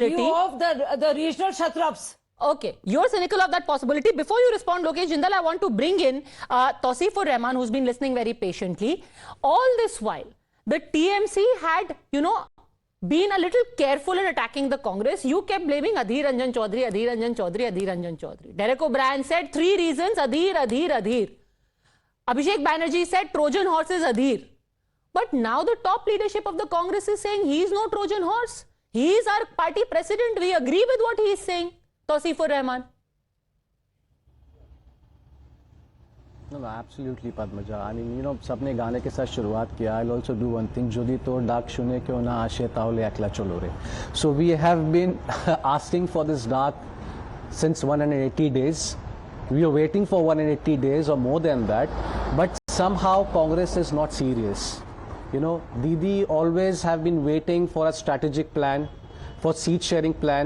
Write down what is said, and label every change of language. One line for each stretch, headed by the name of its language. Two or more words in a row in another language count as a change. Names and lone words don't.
English: In view of the regional Kshatraps. Okay, you're cynical of that possibility. Before you respond, Lokesh Jindal, I want to bring in Tauseefur Rahman, who's been listening very patiently. All this while, the TMC had, been a little careful in attacking the Congress. You kept blaming Adhir Ranjan Chaudhary, Adhir Ranjan Chaudhary, Adhir Ranjan Chaudhary. Derek O'Brien said 3 reasons, Adhir, Adhir, Adhir. Abhishek Banerjee said Trojan horse is Adhir. But now the top leadership of the Congress is saying he is no Trojan horse. He is our party president. We agree with what he is saying. Tauseefur Rahman. No, absolutely, Padmaja. I mean,
Hindi: सबने गाने के साथ शुरुआत किया.
English: I'll also do one thing.
Bangla: যদি তো ডাক শুনে কেউ না আসে তাহলে একলা চলো রে.
English: So we have been asking for this dark since 180 days. We are waiting for 180 days or more than that. But somehow Congress is not serious. Didi always have been waiting for a strategic plan, for seat sharing plan.